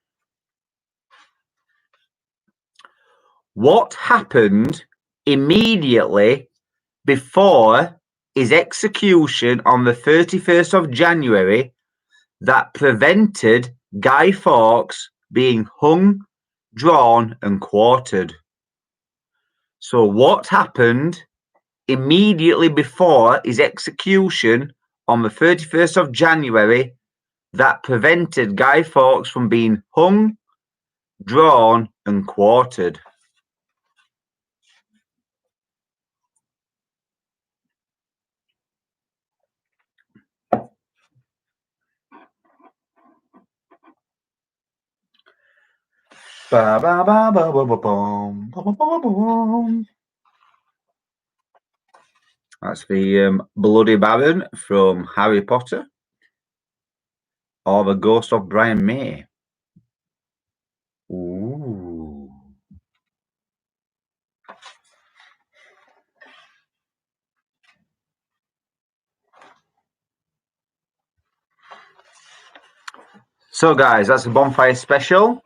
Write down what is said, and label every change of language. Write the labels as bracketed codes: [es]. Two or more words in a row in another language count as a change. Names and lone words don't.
[en] What happened immediately before his execution on the 31st of January that prevented Guy Fawkes being hung, drawn, and quartered? So what happened immediately before his execution on the 31st of January that prevented Guy Fawkes from being hung, drawn, and quartered? Ba, ba, ba, ba, ba, ba, boom. Ba, ba, ba, ba, boom. That's the Bloody Baron from Harry Potter, or the Ghost of Brian May. Ooh. So, guys, that's a bonfire special.